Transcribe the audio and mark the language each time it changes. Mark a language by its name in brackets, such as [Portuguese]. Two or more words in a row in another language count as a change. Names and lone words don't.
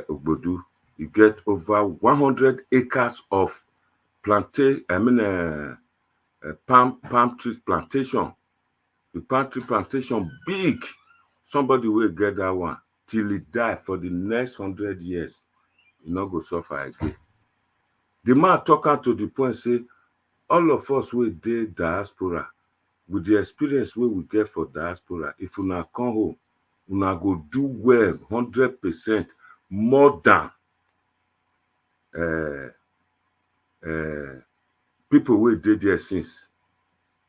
[Nigerian Pidgin] Ogbodu, he get over 100 acres of palm trees plantation. The palm tree plantation big. Somebody will get that one till he die for the next 100 years. He not go suffer again. The man talking to the point say, all of us will dey diaspora with the experience wey we get for diaspora. If una come home, una go do well 100% more than people wey dey there since.